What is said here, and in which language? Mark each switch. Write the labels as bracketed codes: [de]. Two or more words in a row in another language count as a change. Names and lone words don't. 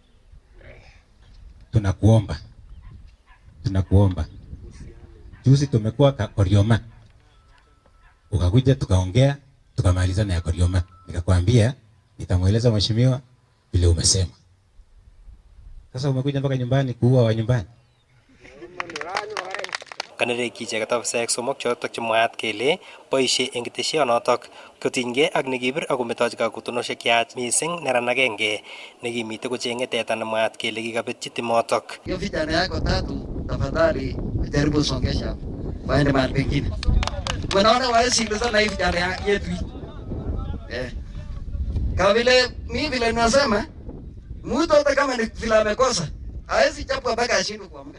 [sw] Tunakuomba. Juzi tumekuwa Korioma. Ukakuja tukaongea, tukamalizana ya Korioma. Nikakwambia nitamweleza mheshimiwa vile umesema. Sasa umekuja mpaka nyumbani kuua wa nyumbani. [kln] Kanereki icheket ofisaek somok chotok chemwaat kele boisie eng ketesyonotok kotinygei ak nekibir ako metochi kakutunoshek yach mising neran agenge nekimite kocheng'e teta nemwaat kele kikabetchi timotok. [sw] Hiyo vijana yako tatu tafadhali jaribu songesha waende mahali pengine. Wanaona wasikilizana hivi vijana yetu. Kama vile mimi vile ninasema mtu hata kama ni vile amekosa hawezi chapwa mpaka ashindwe kuamka.